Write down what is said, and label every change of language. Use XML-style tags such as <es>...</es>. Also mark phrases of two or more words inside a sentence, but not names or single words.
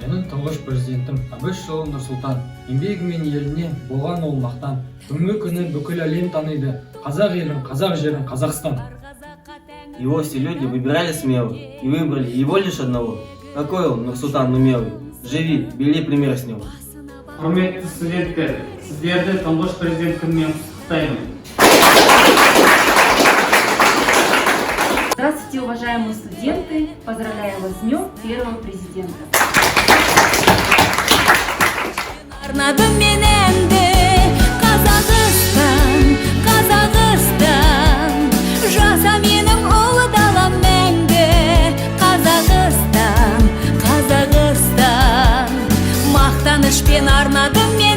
<kk>тұңғыш президентім Әбішұлы Нұрсұлтан, еңбегі мен еліне болған ол мақтан. Бүгінгі күні бүкіл әлем таниды. Қазақ елін, қазақ жерін, Қазақстан.</kk> <ru>Его все люди выбирали смело и выбрали его лишь одного. Какой он, Нұрсұлтан умелый. Живи, бери пример с него.</ru> <kk>Құрметті студенттер, сіздерді тұңғыш президент күнімен құттықтаймын.</kk> <ru>Здравствуйте, уважаемые студенты! Поздравляю вас с Днём Первого Президента!</ru> <kk>Арнадым мен әнді, Қазақстан, Қазақстан, жаса менің ұлы далам мәңгі. Қазақстан, Қазақстан, мақтанышпен арнадым</kk>